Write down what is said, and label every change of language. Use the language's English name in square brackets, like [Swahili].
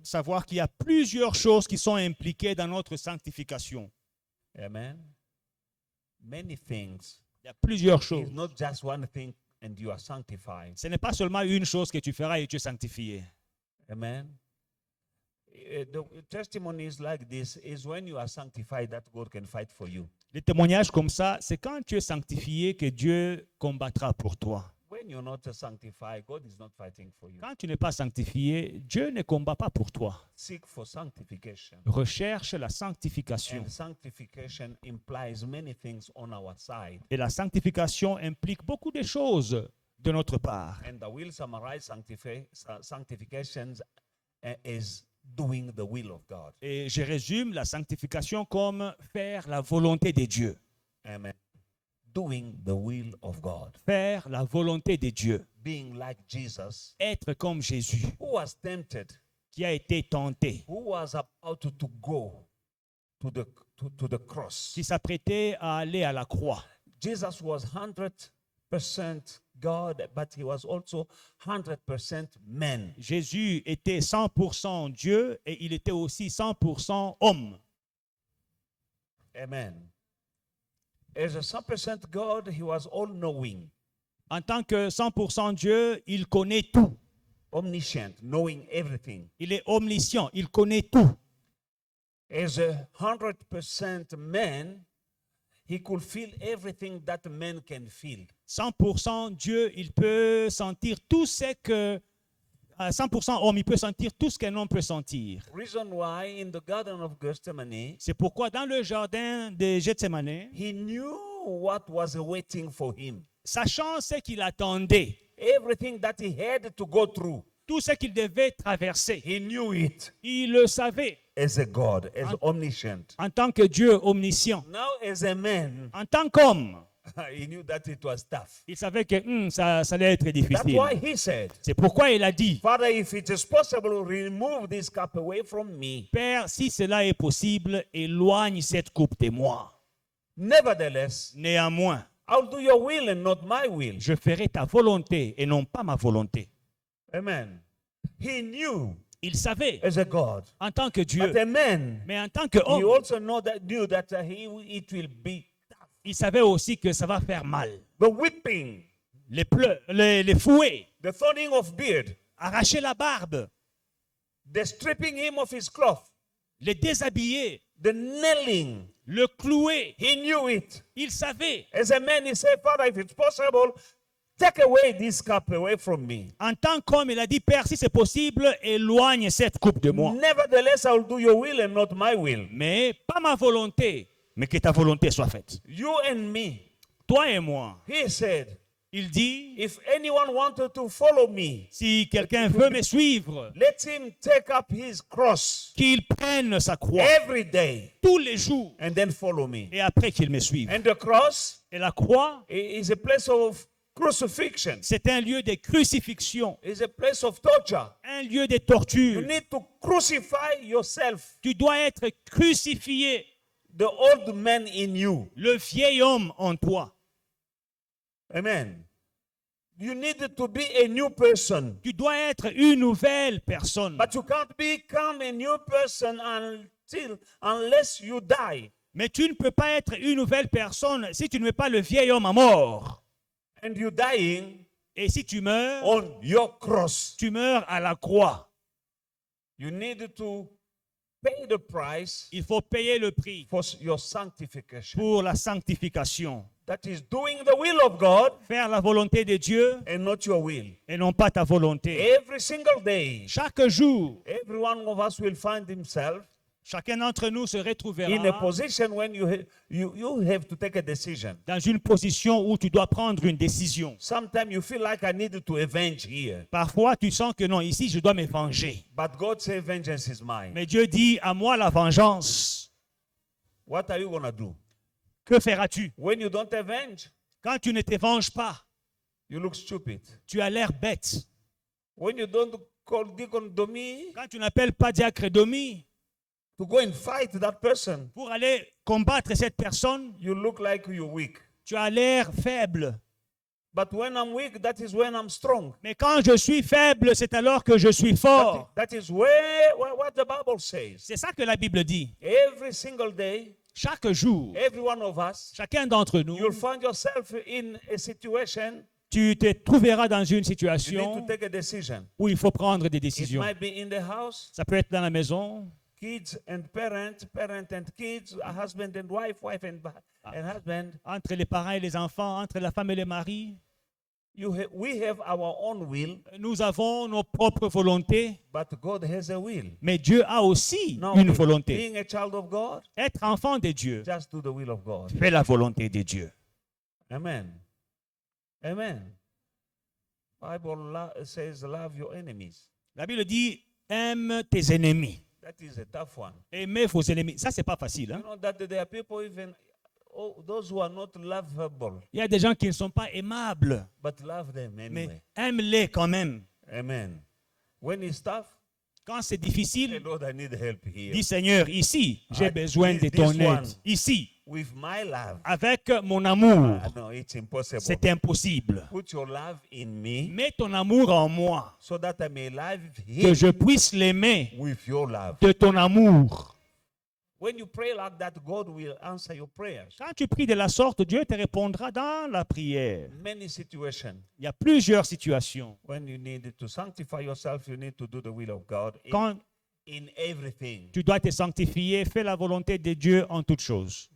[French] savoir qu'il y a plusieurs choses qui sont impliquées dans notre sanctification. [English] Amen. Many things. [French] Il y a plusieurs choses. [English] It's not just one thing and you are sanctified. [French] Ce n'est pas seulement une chose que tu feras et tu es sanctifié. [English] Amen. The testimonies like this is when you are sanctified that God can fight for you. [French] Les témoignages comme ça, c'est quand tu es sanctifié que Dieu combattra pour toi. [English] When you're not sanctified, God is not fighting for you. [French] Quand tu n'es pas sanctifié, Dieu ne combat pas pour toi. [English] Seek for sanctification. [French] Recherche la sanctification. [English] And sanctification implies many things on our side. [French] Et la sanctification implique beaucoup de choses de notre part. [English] And I will summarize sanctification as doing the will of God. [French] Et je résume la sanctification comme faire la volonté de Dieu. [English] Amen. Doing the will of God. [French] Faire la volonté de Dieu. [English] Being like Jesus, [French] Être comme Jésus, [English] who was tempted, [French] qui a été tenté, [English] who was about to go to the cross. [French] qui s'apprêtait à aller à la croix. [English] Jesus was 100% God, but he was also 100% man. [French] Jésus était 100% Dieu et il était aussi 100% homme. [English] Amen. As a 100% God, he was all-knowing, [French] En tant que 100% Dieu, il connaît tout. [English] omniscient, knowing everything. [French] Il est omniscient, il connaît tout. [English] As a 100% man, he could feel everything that man can feel. [French] 100% Dieu, il peut sentir tout ce que... 100% homme, il peut sentir tout ce qu'un homme peut sentir. [English] Reason why in the Garden of Gethsemane, [French] C'est pourquoi dans le jardin de Gethsemane, [English] he knew what was waiting for him. [French] sachant ce qu'il attendait, [English] Everything that he had to go through, [French] tout ce qu'il devait traverser, [English] he knew it [French] il le savait [English] as a God, as omniscient. [French] en tant que Dieu omniscient. [English] Now, as a man, [French] En tant qu'homme, [English] he knew that it was tough. [French] il savait que ça allait être [English] That's [French] difficile. [English] why he said, [French] C'est pourquoi il a dit, [English] Father, if it is possible, remove this cup away from me. [French] Père, si cela est possible, éloigne cette coupe de moi. [English] Nevertheless, [French] Néanmoins, [English] I'll do your will and not my will. [French] je ferai ta volonté et non pas ma volonté. [English] Amen. He knew [French] Il savait [English] as a God, [French] en tant que Dieu, [English] but a man, [French] mais en tant que [English] he [French] homme, [English] also knew that it will be tough. [French] il savait aussi que ça va faire mal. [English] The whipping, [French] Les fouets, [English] the thinning of beard, [French] arracher la barbe, [English] the stripping him of his cloth, [French] les déshabiller, [English] the nailing. [French] le clouer. [English] He knew it. [French] Il savait. [English] As a man, he said, Father, if it's possible, take away this cup away from me. [French] En tant qu'homme, il a dit, Père, si c'est possible, éloigne cette coupe de moi. [English] Nevertheless, I will do your will and not my will. [French] Mais pas ma volonté, mais que ta volonté soit faite. [English] You and me. [French] Toi et moi. [English] He said, [French] Il dit, [English] if anyone wanted to follow me, [French] si quelqu'un veut me suivre, [English] let him take up his cross [French] qu'il prenne sa croix [English] every day [French] tous les jours [English] and then follow me. [French] et après qu'il me suive. [English] And the cross [French] Et la croix, [English] is a place of crucifixion. [French] c'est un lieu de crucifixion, [English] It's a place of torture. [French] un lieu de [English] You [French] torture. [English] need to crucify yourself, [French] Tu dois être crucifié, [English] the old man in you. [French] le vieil homme en toi. [English] Amen. You need to be a new person. [French] Tu dois être une nouvelle personne. [English] But you can't become a new person unless you die. [French] Mais tu ne peux pas être une nouvelle personne si tu ne mets pas le vieil homme à mort. [English] And you're dying [French] Et si tu meurs, [English] on your cross. [French] tu meurs à la croix. [English] You need to pay the price [French] Il faut payer le prix [English] for your sanctification. [French] pour la sanctification. [English] That is doing the will of God [French] Faire la volonté de Dieu [English] and not your will. [French] et non pas ta volonté. [English] Every single day, [French] Chaque jour, [English] every one of us will find himself [French] chacun d'entre nous se [English] in a [French] retrouvera [English] position when you have to take a decision. [French] dans une position où tu dois prendre une décision. [English] Sometimes you feel like I need to avenge here. [French] Parfois, tu sens que non, ici, je dois me venger. [English] But God says vengeance is mine. [French] Mais Dieu dit, à moi la vengeance. [English] What are you going to do? [French] Que feras-tu? [English] When you don't avenge, [French] Quand tu ne te venges pas, [English] you look stupid. [French] tu as l'air bête. [English] When you don't call Deacon Domi [French] Quand tu n'appelles pas Diacre Domi [English] to go and fight that person, [French] pour aller combattre cette personne, [English] you look like you're weak. [French] tu as l'air faible. [English] But when I'm weak, that is when I'm strong. [French] Mais quand je suis faible, c'est alors que je suis fort. [English] That is what the Bible says. [French] C'est ça que la Bible dit. [English] Every single day, [French] Chaque jour, [English] every one of us, [French] chacun d'entre nous, [English] you'll find yourself in a situation [French] tu te trouveras dans une [English] you need to [French] situation [English] take a decision. [French] où il faut prendre des [English] It [French] décisions. [English] might be in the house, [French] Ça peut être dans la maison, [English] kids and parents, parent and kids, a husband and wife, wife and husband. [French] entre les parents et les enfants, entre la femme et le mari. [English] We have our own will, [French] Nous avons nos propres volontés, [English] but God has a will. [French] mais Dieu a aussi [English] Now, [French] une volonté. [English] being a child of God, [French] Être enfant de Dieu, [English] just do the will of God. [French] fais la volonté de Dieu. [English] Amen. Amen. Bible says, love your enemies. [French] La Bible dit, aime tes ennemis. [English] That is a tough one. [French] Aimez vos ennemis. Ça, c'est pas facile. [English] You Hein? know that there are people even, those who are not lovable, [French] Il y a des gens qui ne sont pas aimables, [English] but love them anyway. [French] mais aime-les quand même. [English] Amen. When it's tough, [French] Quand c'est [English] say, [French] difficile, [English] Lord, I need help here. [French] dis Seigneur, ici, j'ai Ah, besoin de [English] this [French] ton [English] one. [French] aide. Ici, [English] With my love, [French] avec mon amour, [English] no, it's impossible. [French] c'est impossible. [English] Put your love in me [French] Mets ton amour en moi, [English] so that I may live [French] que [English] here [French] je puisse l'aimer [English] with your love. [French] de ton amour. [English] When you pray like that, God will answer your prayers. [French] Quand tu pries de la sorte, Dieu te répondra dans la prière. [English] Many situations [French] Il y a plusieurs situations. [English] when you need to sanctify yourself, you need to do the will of God [French] Quand [English] in everything. [French] tu dois te sanctifier, fais la volonté de Dieu en toutes choses.